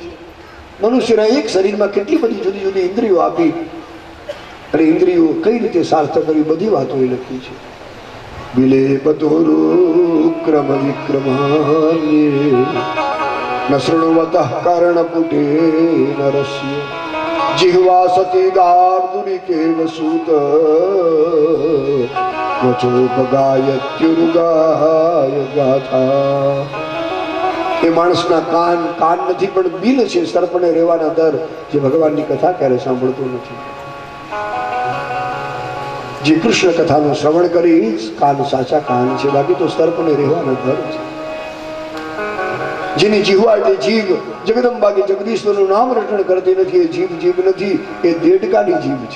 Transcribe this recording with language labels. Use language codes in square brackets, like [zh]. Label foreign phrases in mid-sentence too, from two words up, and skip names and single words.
[gu] મનુષ્યના એક શરીરમાં કેટલી બધી જુદી જુદી ઇન્દ્રિયો આપી અને ઇન્દ્રિયો કઈ રીતે સાર્થક કરી, બધી વાતો એ લખી છે. [sa] विलेपतोरुक्रम विक्रमान्ये न शृणवतः कर्णपुटे नरस्य जिह्वा सती दार्दुनिकेन सूत वचोपगायत्युरुगाय गाथा. [gu] એ માણસના કાન નથી પણ બિલ છે, સર્પને રહેવાના દર, જે ભગવાનની કથા ક્યારે સાંભળતો નથી. જે કૃષ્ણ કથાનું શ્રવણ કરી કાન સાચા કાન છે, બાકી તો સર્પને રહેવાના દર છે. જેની જીહવા એટલે જીભ જગદંબા કે જગદીશ્વરનું નામ રટણ કરતી નથી, એ જીભ નથી, એ દેડકાની જીભ છે.